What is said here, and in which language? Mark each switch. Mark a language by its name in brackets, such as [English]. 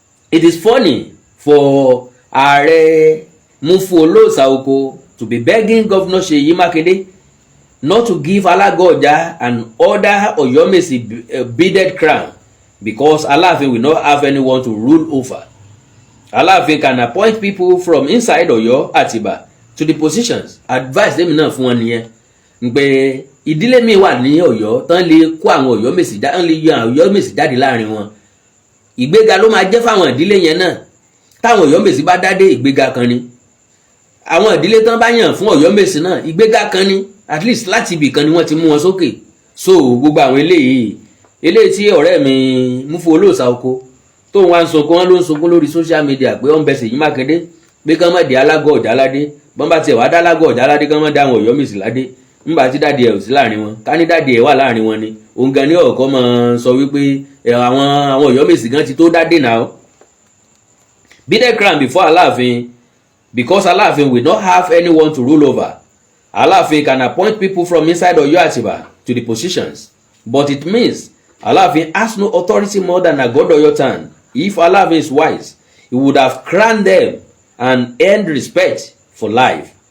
[English] It is funny for Ààrẹ Mufu Olóòṣà to be begging Governor Ṣèyí Mákindé not to give Alága-Ọ̀já and other Ọ̀yọ́mèsì beaded crown because Alaafin will not have anyone to rule over. Alaafin can appoint people from inside Ọ̀yọ́ Àtìbà to the positions. Advice them [Yoruba] náà fún wọn nìyẹn pé ìdílé mi wà ní Ọ̀yọ́ tán lè kó àwọn Ọ̀yọ́mèsì tán lè yọ àwọn Ọ̀yọ́mèsì jáde láàrin wọn. Ìgbéga ló máa jẹ́ fáwọn ìdílé yẹn náà. Táwọn Ọ̀yọ́mèsì bá dádé ìgbéga kan ni. Àwọn ìdílé tán bá yàn fún Ọ̀yọ́mèsì náà ìgbéga kan ni, [English] at least [Yoruba] láti ibì kan ni wọ́n ti mú wọn sókè. So gbogbo àwọn eléyìí tí ọ̀rẹ́ mi Mufu Olóòṣà tó wá ń sunkún, wọn ló ń sunkún lórí social media pé ó ń bẹ Ṣèyí Mákindé pé kán má di Alága-Ọ̀já ládé, bọ́n bá tiẹ̀ wá dá Alága-Ọ̀já ládé kán má dá àwọn Ọ̀yọ́mèsì ládé nígbà tí dáàdi ẹ̀ ò sí láàrin wọn. Ká ní dáàdi ẹ̀ wà láàrin wọn ni òun gan ní ọ̀kọ́ máa sọ wípé àwọn Ọ̀yọ́mèsì gan ti tó dádé náà. [English] Beaded crown before Alaafin because Alaafin will not have anyone to rule over. Alaafin can appoint people from inside Ọ̀yọ́ Àtìbà to the positions, but it means Alaafin has no authority more than Agodoyotan. If Alaafin is wise, he would have crowned them and earned respect for life.